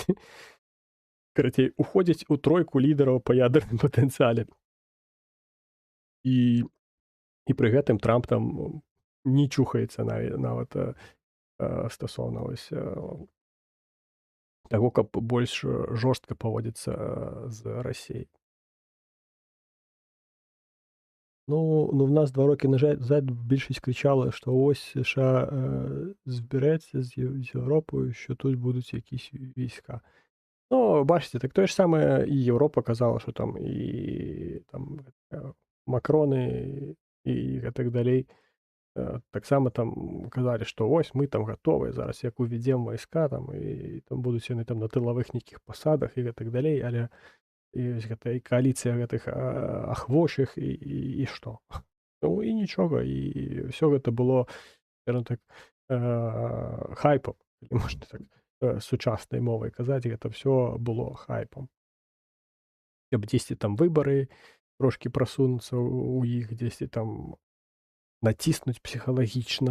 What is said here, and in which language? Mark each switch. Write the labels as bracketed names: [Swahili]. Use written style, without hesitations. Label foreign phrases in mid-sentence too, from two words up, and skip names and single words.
[Belarusian] Карацей, уходзяць у тройку лідараў па ядерным патэнцыяле. І пры гэтым Трамп там не чухаецца нават стасоўна ось таго, каб больш жорстка паводзіцца з Расіяй. [Ukrainian] Ну, в нас 2 роки назад більшість кричала, що ось США збереться з Європою, що тут будуть якісь війська. Ну, бачите, так те ж саме і Європа казала, що там і там Макрони і так далі. Так само там казали, що ось ми там готові зараз, як уведемо війська, там, і там будуть вони там на тилових нейкіх посадах і так далі, але і ось [Belarusian] гэта і кааліцыя гэтых ахвочых і што? Ну і нічога, і ўсё гэта было, скажем так, хайпам, можна так сучаснай мовай казаць, гэта ўсё было хайпам. Каб дзесьці там выбары трошкі прасунуцца ў іх, дзесьці там націснуць псіхалагічна.